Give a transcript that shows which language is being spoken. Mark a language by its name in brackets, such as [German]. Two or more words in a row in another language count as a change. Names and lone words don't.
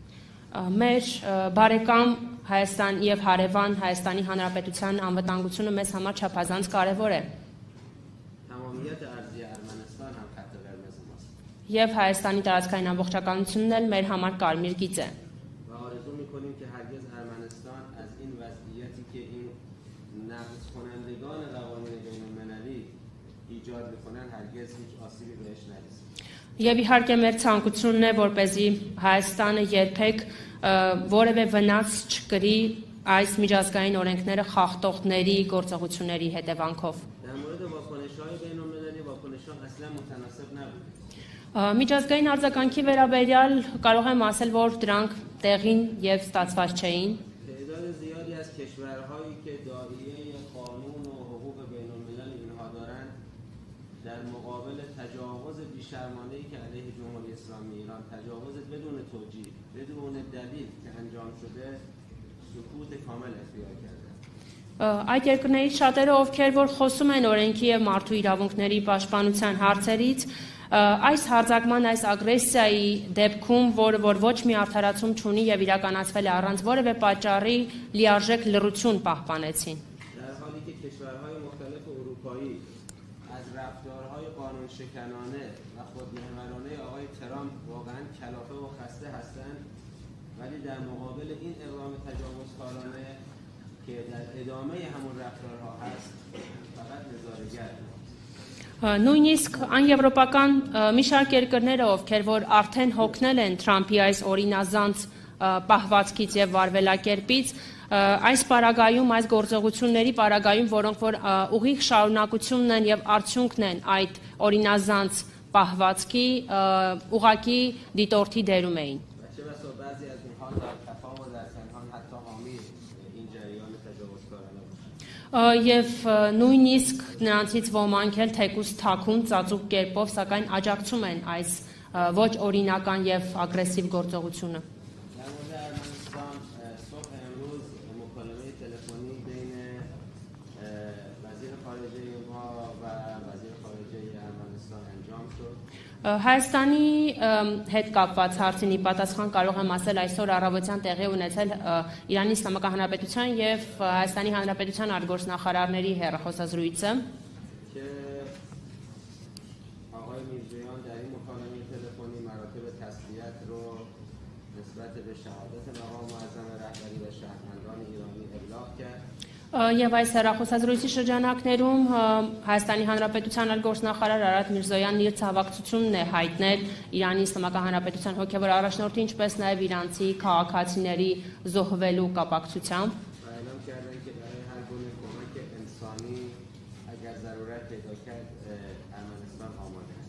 [Armenian] Մեր բարեկամ Հայաստան եւ հարևան Հայաստանի Հանրապետության անվտանգությունը մեզ համար չափազանց կարեւոր է։ [Persian] تمامیت ارضی ارمنستان هم خط قرمز ماست. [Armenian] Եվ Հայաստանի տարածքային ամբողջականությունն էլ մեր համար կարմիր գիծ է։ [Persian] و آرزو می‌کنیم که هرگز ارمنستان از این وضعیتی که این نقض کنندگان قوانین بین‌المللی ایجاد می‌کنن هرگز هیچ آسیبی بهش نرسه. [Armenian] Եվ իհարկե մեր ցանկությունն է, որպեսզի Հայաստանը երբեք որևէ վնաս չկրի այս միջազգային օրենքները խախտողների գործողությունների հետևանքով։ [Persian] در مورد واکنش‌های بین‌المللی واکنش‌ها اصلا متناسب نبود. [Armenian] Միջազգային արձագանքի վերաբերյալ կարող եմ ասել, որ դրանք տեղին եւ ստացված չէին։ [Persian] تعداد زیادی از کشورهایی که داعیه قانون و حقوق بین‌الملل اینها دارند در مقابل تجاوز بی‌شرمانه‌ای که علیه جمهوری اسلامی ایران تجاوز بدون توجیه بدون دلیل که انجام شده سکوت کامل اختیار کردند. [Armenian] Այդ երկրներից շատերը, ովքեր որ խոսում են օրենքի եւ մարդու իրավունքների պաշտպանության հարցերից, այս հարձակման, այս ագրեսիայի դեպքում, որը որ ոչ մի արդարացում չունի եւ իրականացվել է առանց որևէ պատճառի, լիարժեք լռություն պահպանեցին։ [Persian] در حالی که کشورهای مختلف اروپایی از رفتارهای قانونشکنانه و خودمحورانه آقای ترامپ واقعا کلافه و خسته هستند ولی در مقابل این اقدام تجاوزکارانه که در ادامه همون رفتارها هست فقط نظاره‌گر [Armenian] Նույնիսկ անեվրոպական մի շարք երկրները, ովքեր որ արդեն հոգնել են Թրամփի այս օրինազանց պահվածքից եւ վարվելակերպից, այս պարագայում, այս գործողությունների պարագայում, որոնք որ ուղիղ շարունակությունն են եւ արդյունքն են այդ օրինազանց պահվածքի, ուղակի դիտորդի դերում էին։ [Persian] و چه بسا بعضی از اینها در خفا و در پنهان حتی حامی این جریان تجاوزکارانه باشند. [Armenian] Եվ նույնիսկ նրանցից ոմանք էլ թեկուզ թաքուն ծածուկ կերպով, սակայն աջակցում են այս ոչ օրինական եւ ագրեսիվ գործողությունը։ [Persian] در مورد ارمنستان صبح امروز مکالمه تلفنی بین وزیر خارجه ما و وزیر خارجه ارمنستان انجام شد. [Armenian] Հայաստանի հետ կապված հարցին ի պատասխան կարող եմ ասել այսօր առավոտյան տեղի ունեցել Իրանի Իսլամական Հանրապետության եւ Հայաստանի Հանրապետության արտգործնախարարների հեռախոսազրույցը, [Persian] که آقای میرزویان در این مکالمه تلفنی مراتب تسلیت رو نسبت به شهادت مقام معظم رهبری و شهروندان ایرانی ابلاغ کرد. [Armenian] Եվ այս հեռախոսազրույցի շրջանակներում Հայաստանի Հանրապետության արտգործնախարար Արադ Միրզոյանն իր ցավակցությունն է հայտնել Իրանի Իսլամական Հանրապետության հոգևոր առաջնորդի, ինչպես նաև իրանցի քաղաքացիների զոհվելու կապակցությամբ։ [Persian] و اعلام کردن که برای هر گونه کمک انسانی اگر ضرورت پیدا کرد ارمنستان آماده است.